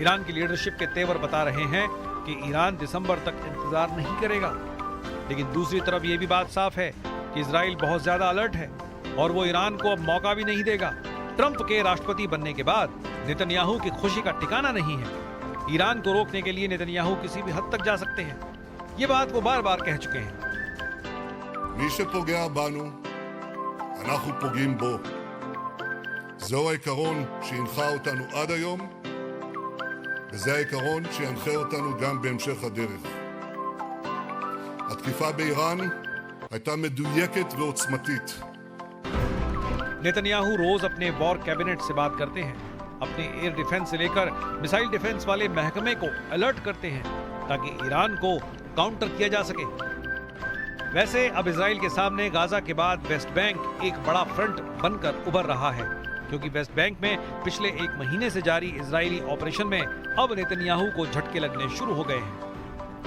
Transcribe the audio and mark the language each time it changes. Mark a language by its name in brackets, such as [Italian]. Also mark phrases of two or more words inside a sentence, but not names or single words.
[Hindi] ईरान की लीडरशिप के तेवर बता रहे हैं कि ईरान दिसंबर तक इंतजार नहीं करेगा, लेकिन दूसरी तरफ ये भी बात साफ है कि इजराइल बहुत ज्यादा अलर्ट है और वो ईरान को अब मौका भी नहीं देगा। ट्रंप के राष्ट्रपति बनने के बाद नेतन्याहू की खुशी का ठिकाना नहीं है। ईरान को रोकने के लिए नेतन्याहू किसी भी हद तक जा सकते हैं। ये बात वो बार बार कह चुके हैं। [Hebrew] מי שפוגע בנו, אנחנו פוגעים בו. זהו העיקרון שהנחה אותנו עד היום, וזה העיקרון שינחה אותנו גם בהמשך הדרך. התקיפה באיראן הייתה מדויקת ועוצמתית. [Hindi] नेतन्याहू रोज अपने [English] war cabinet [Hindi] से बात करते हैं, अपने [English] air defense [Hindi] से लेकर [English] missile defense [Hindi] वाले महकमे को अलर्ट करते हैं ताकि ईरान को काउंटर किया जा सके। वैसे अब इजराइल के सामने गाजा के बाद वेस्ट बैंक एक बड़ा फ्रंट बनकर उभर रहा है, क्योंकि वेस्ट बैंक में पिछले 1 महीने से जारी इजरायली ऑपरेशन में अब नेतन्याहू को झटके लगने शुरू हो गए हैं।